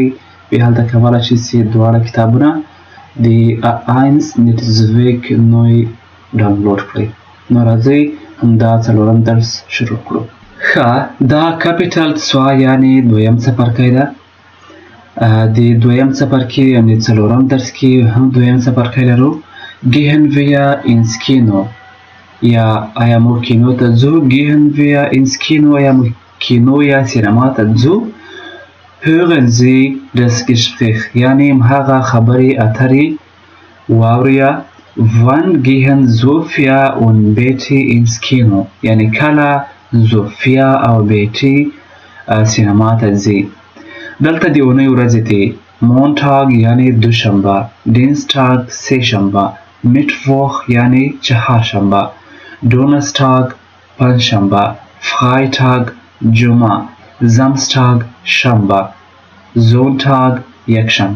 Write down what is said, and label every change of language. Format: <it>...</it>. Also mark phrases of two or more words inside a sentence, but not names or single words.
<ps>بیا هلته کولی شئ چې دواړه کتابونه د A1 نتیزویک نوی ډاونلوډ کړئ. نو راځئ همدا څلورم درس شروع کړو. ښه، دا کاپیټل 2 یعنې دویم څپرکی ده. د دویم څپرکي یعنې څلورم درس کې هم دویم څپرکی لرو.</ps> <de>Gehen wir ins Kino</de> <ps>یا آیا موږ کینو ته ځو.</ps> <de>Gehen wir ins Kino</de> <ps>یا موږ کینو یا سینما ته ځو.</ps> <de>Hören Sie das Gespräch</de> <ps>یعنې هغه خبرې اترې واورئ.</ps> <de>Wann gehen Sophia und Betty ins Kino</de> <ps>یعنې کله زوفیا او بیټي سینما ته ځي. دلته د اونۍ ورځې دي. مونټاګ یعنې دوشنبه، ډینسټاګ سه شنبه، میټوخ یعنې چهارشنبه، دونستاګ پنجشنبه، فرایتاګ جمعه، زامستاګ شنبه، زونتاګ یکشنبه.</ps>